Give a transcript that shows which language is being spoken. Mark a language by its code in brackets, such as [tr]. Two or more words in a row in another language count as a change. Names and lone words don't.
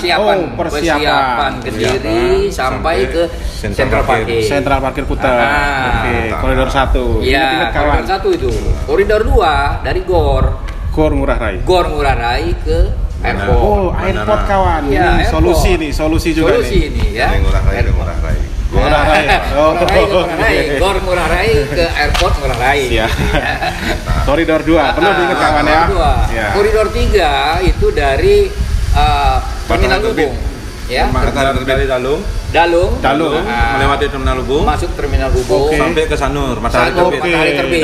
[id] Persiapan Kediri sampai ke Central Parkir. Central Parkir Kuta. Koridor 1. Iya, koridor 1 itu. Koridor 2 dari Gor Ngurah Rai ke airport. Airport kawan. Ya, solusi juga nih. Ini Ya. Ngurah Rai. Gor Ngurah Rai ke airport Ngurah Rai. Ya. Koridor 2, perlu diingat kawan ya. Koridor 3 itu dari Terminal Lubung. Ya. Dari Dalung. Melewati Terminal Lubung. Masuk Terminal Lubung. Sampai ke Sanur, Matahari Terbit.